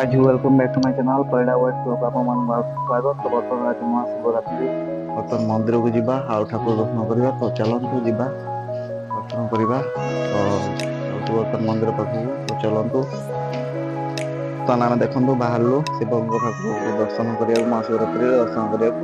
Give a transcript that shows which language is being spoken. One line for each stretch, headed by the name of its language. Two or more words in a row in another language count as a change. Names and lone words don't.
English: welcome back to my channel Parida West to
Odia: ଆପଣ ମାନଙ୍କୁ ସ୍ୱାଗତ। ତ ବର୍ତ୍ତମାନ ଆଜି ମହାଶିବରାତ୍ରି, ବର୍ତ୍ତମାନ ମନ୍ଦିରକୁ ଯିବା ଆଉ ଠାକୁର ଦର୍ଶନ କରିବା। ତ ଚାଲନ୍ତୁ ଯିବା ଦର୍ଶନ କରିବା। ତ ଯାଉଛୁ ବର୍ତ୍ତମାନ ମନ୍ଦିର ପାଖକୁ, ତ ଚାଲନ୍ତୁ। ବର୍ତ୍ତମାନ ଆମେ ଦେଖନ୍ତୁ ବାହାରିଲୁ ଶିବଙ୍କ ଠାକୁରକୁ ଦର୍ଶନ କରିବାକୁ, ମହାଶିବରାତ୍ରିରେ ଦର୍ଶନ କରିବାକୁ।